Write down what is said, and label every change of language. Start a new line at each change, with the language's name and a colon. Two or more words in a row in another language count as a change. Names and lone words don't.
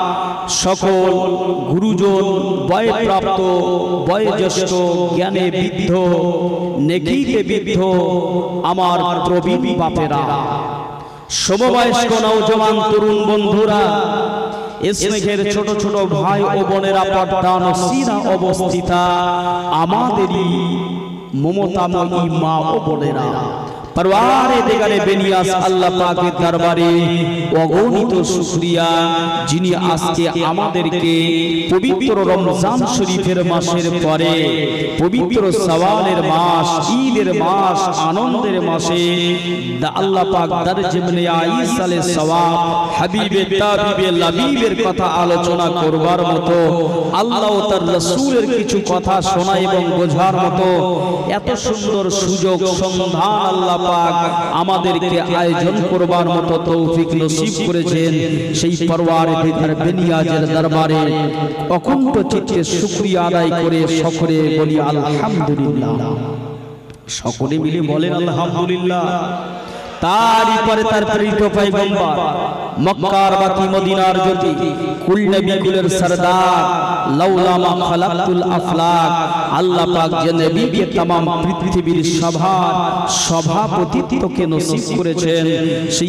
Bangla: সকল গুরুজন বয়প্রাপ্ত বয়োজ্যেষ্ঠ জ্ঞানে বৃদ্ধ নেকিতে বৃদ্ধ আমার প্রবীণ বাপেরা সমবয়স্ক নওজওয়ান তরুণ বন্ধুরা স্নেহের ছোট ছোট ভাই ও বোনেরা পর্দা নসিরা অবস্থিতা আমাদেরই মমতাময়ী মা ও বোনেরা পরওয়ারে দেগারে বেনিয়াস আল্লাহ পাকের দরবারে অগণিত শুকরিয়া যিনি আজকে আমাদেরকে পবিত্র রমজান শরীফের মাসের পরে পবিত্র সওয়ালের মাস ঈদের মাস আনন্দের মাসে আল্লাহ পাক দরজে আইসালে সওয়াব হবীবে তাবিবে লবীবের কথা আলোচনা করবার মতো আল্লাহ ও তার রসূলের কিছু কথা শোনা এবং বোঝার মতো এত সুন্দর সুযোগ সন্ধান আল্লাহ পাক আমাদেরকে আয়োজন করবার মতো তৌফিক নসিব করেছেন সেই পরওয়ারে দিগার বেনিয়াজের দরবারে অকুণ্ঠ চিত্তে শুকরিয়া আদায় করে সকলে বলি আলহামদুলিল্লাহ সকলে মিলে বলেন আলহামদুলিল্লাহ তারই পরে তার প্রেরিত পয়গম্বর মক্কার বাকি মদিনার জ্যোতি কুল নবী কুলের সরদার
Arabic: لولا ما خلقت الأفلاك
Bangla: আল্লাহ পাক যে নবীকে तमाम পৃথিবীর সভার সভাপতিত্বকে নসিব করেছেন সেই